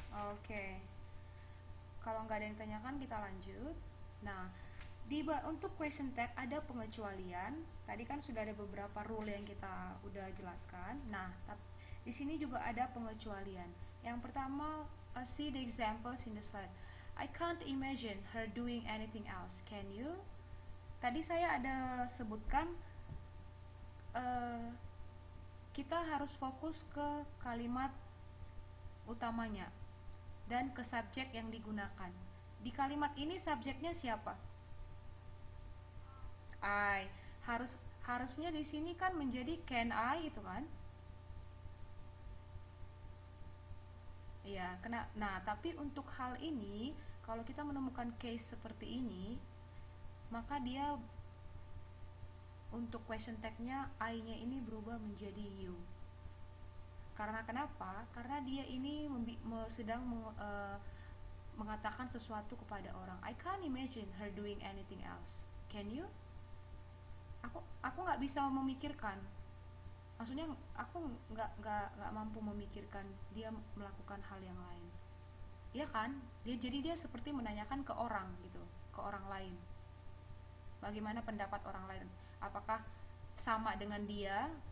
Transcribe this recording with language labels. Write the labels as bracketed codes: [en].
[id] Oke. Kalau nggak ada yang tanyakan, kita lanjut. Nah, untuk question tag ada pengecualian. Tadi kan sudah ada beberapa rule yang kita udah jelaskan. Nah, di sini juga ada pengecualian. Yang pertama, [en] see the examples in the slide. I can't imagine her doing anything else. Can you? [id] Tadi saya ada sebutkan kita harus fokus ke kalimat utamanya dan ke subjek yang digunakan. Di kalimat ini subjeknya siapa? I. Harusnya di sini kan menjadi can I itu kan? Iya, nah, tapi untuk hal ini kalau kita menemukan case seperti ini, maka dia untuk question tag-nya I-nya ini berubah menjadi you. Karena kenapa? Karena dia ini sedang mengatakan sesuatu kepada orang. [en] I can't imagine her doing anything else. Can you? [id] Aku nggak bisa memikirkan. Maksudnya aku nggak mampu memikirkan dia melakukan hal yang lain. Iya kan? Jadi dia seperti menanyakan ke orang gitu, ke orang lain. Bagaimana pendapat orang lain? Apakah sama dengan dia?